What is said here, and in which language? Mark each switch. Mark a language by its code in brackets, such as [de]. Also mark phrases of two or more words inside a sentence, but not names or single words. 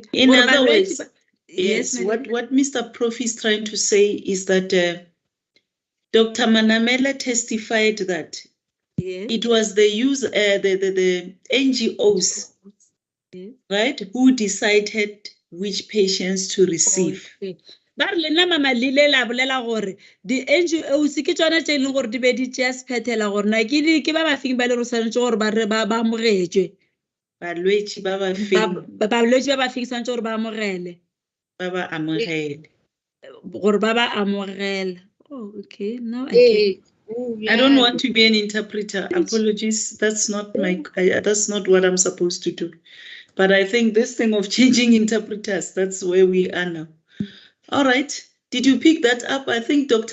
[en] In other words, yes, what Mr. Prof is trying to say is that Dr. Manamela testified that it was the NGOs, right, who decided which patients to receive. [tn] But lena mama lile la bolela gore di NGOs ke tsona tse leng gore di be di just phethela gore na ke ba ba fing ba le rosanetse gore ba amogetswe balwetsi ba ba fing santse gore ba amogele ba ba amogele gore ba ba amogela. [en] Oh, okay. No, I don't want to be an interpreter. Apologies. That's not that's not what I'm supposed to do. But I think this thing of changing interpreters, that's where we are now. All right. Did you pick that up? I think, Dr.